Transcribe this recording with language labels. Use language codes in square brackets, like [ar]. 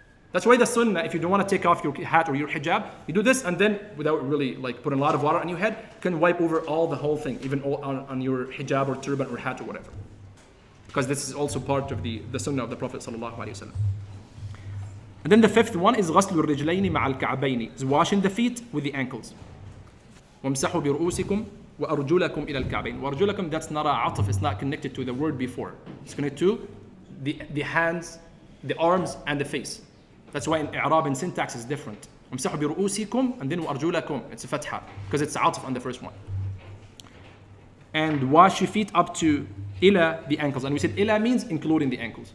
[en] That's why the sunnah, if you don't want to take off your hat or your hijab, you do this, and then without really like putting a lot of water on your head, you can wipe over all the whole thing, even on your hijab or turban or hat or whatever. Because this is also part of the sunnah of the Prophet sallallahu alaihi wasallam. And then the fifth one is [ar] غسل الرجلين مع الكعبين, [en] is washing the feet with the ankles. [ar] وامسحوا برؤوسكم وأرجلكم إلى الكعبين. [en] وأرجلكم, that's not a عطف, it's not connected to the word before. It's connected to the hands, the arms, and the face. That's why in i'rab and syntax is different. [ar] وامسحوا برؤوسكم, [en] and then وأرجلكم, it's a fatha, because it's a عطف on the first one. And wash your feet up to ila, the ankles. And we said ila means including the ankles.